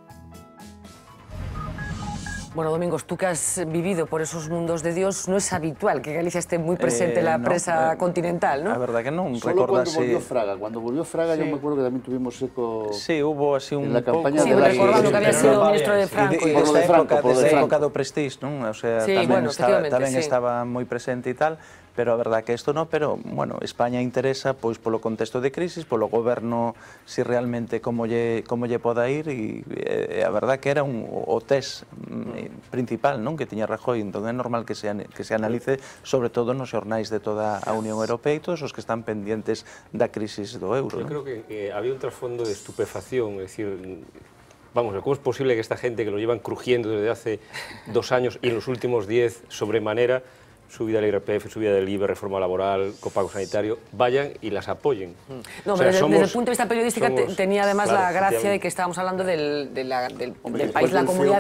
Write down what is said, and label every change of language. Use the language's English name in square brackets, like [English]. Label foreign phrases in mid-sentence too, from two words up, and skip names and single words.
[Spanish] Bueno, Domingos, tú que has vivido por esos mundos de Dios, no es habitual que Galicia esté muy presente en la prensa continental, ¿no? La verdad que no. Solo cuando volvió Fraga, yo me acuerdo que también tuvimos eco... Sí, hubo así un... En la campaña de la... Sí, recordando que había sido ministro de Franco. Y desde época do Prestige, ¿no? O sea, sí, [Galician] tamén estaba moi presente e tal, pero a verdad que isto non, pero, bueno, España interesa, pois, polo contexto de crisis, polo goberno, si realmente como lle poda ir, e a verdad que era o test principal, non, que tiña Rajoy, entón é normal que se analice, sobre todo nos xornais de toda a Unión Europea e todos os que están pendientes da crisis do euro. Eu creo que había un trasfondo de estupefacción, é dicir, [Spanish] Vamos, ¿cómo es posible que esta gente que lo llevan crujiendo desde hace 2 años y en los últimos 10 sobremanera, subida del IRPF, subida del IVA, reforma laboral, copago sanitario, vayan y las apoyen? No, pero desde el punto de vista periodístico tenía además la gracia de que estábamos hablando del país, la comunidad...